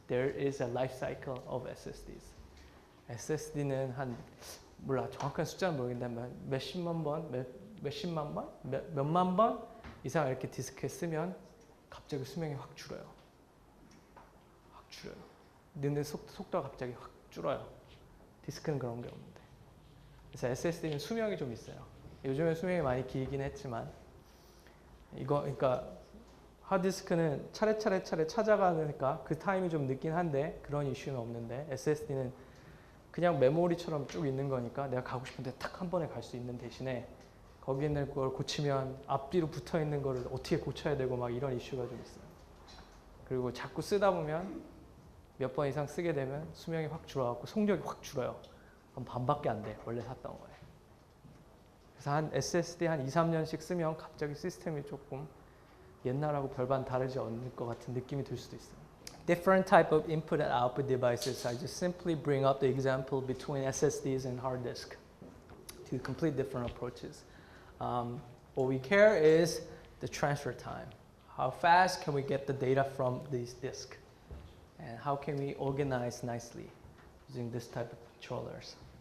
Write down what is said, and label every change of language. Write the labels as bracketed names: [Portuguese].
[English] There is a life cycle of SSDs. [Korean] SSD는 한 몰라 정확한 숫자는 모르겠는데 몇십만 번, 몇만 번 이상 이렇게 디스크에 쓰면 갑자기 수명이 확 줄어요. 넣는 속도가 갑자기 확 줄어요. 디스크는 그런 게 없는데. 그래서 SSD는 수명이 좀 있어요. 요즘에 수명이 많이 길긴 했지만 그러니까 하드디스크는 차례 찾아가니까 그 타임이 좀 늦긴 한데 그런 이슈는 없는데 SSD는 그냥 메모리처럼 쭉 있는 거니까 내가 가고 싶은데 탁 한 번에 갈 수 있는 대신에 거기에 있는 걸 고치면 앞뒤로 붙어 있는 거를 어떻게 고쳐야 되고 막 이런 이슈가 좀 있어요. 그리고 자꾸 쓰다 보면 몇 번 이상 쓰게 되면 수명이 확 줄어갖고 속력이 확 줄어요. 그럼 반밖에 안 돼. 원래 샀던 거에. 그래서 한 SSD 한 2, 3년씩 쓰면 갑자기 시스템이 조금 옛날하고 별반 다르지 않을 것 같은 느낌이 들 수도 있어요. [English] Different type of input and output devices. I just simply bring up the example between SSDs and hard disk. Two complete different approaches. What we care is the transfer time. How fast can we get the data from these disks? And how can we organize nicely using this type of controllers?